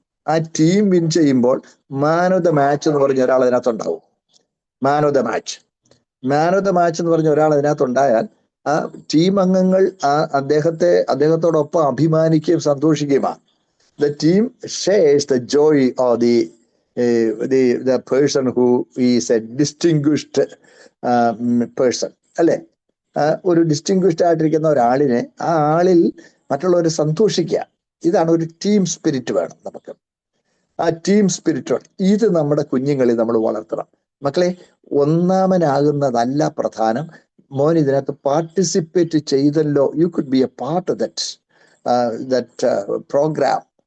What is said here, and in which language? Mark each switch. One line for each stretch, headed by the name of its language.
Malayalam: ആ team win ചെയ്യുമ്പോൾ man of the match എന്ന് പറഞ്ഞ ഒരാൾ അതിനകത്തുണ്ടാവും. മാൻ ഓഫ് ദ മാച്ച് എന്ന് പറഞ്ഞ ഒരാൾ അതിനകത്തുണ്ടായാൽ ആ ടീം അംഗങ്ങൾ അദ്ദേഹത്തോടൊപ്പം അഭിമാനിക്കുകയും സന്തോഷിക്കുകയുമാണ്.
English: The team shares the joy of the person who is a distinguished person.
Malayalam: അല്ലെ? ഒരു ഡിസ്റ്റിങ്വിഷ്ഡ് ആയിട്ടിരിക്കുന്ന ഒരാളിനെ, ആ ആളിൽ മറ്റുള്ളവരെ സന്തോഷിക്കുക. ഇതാണ് ഒരു ടീം സ്പിരിറ്റ് വേണം നമുക്ക്. ആ ടീം സ്പിരിറ്റ് ഇത് നമ്മുടെ കുഞ്ഞുങ്ങളിൽ നമ്മൾ വളർത്തണം. മക്കളെ, ഒന്നാമനാകുന്നതല്ല പ്രധാനം. മോൻ ഇതിനകത്ത് പാർട്ടിസിപ്പേറ്റ് ചെയ്തല്ലോ,
English: You could be a part of that program.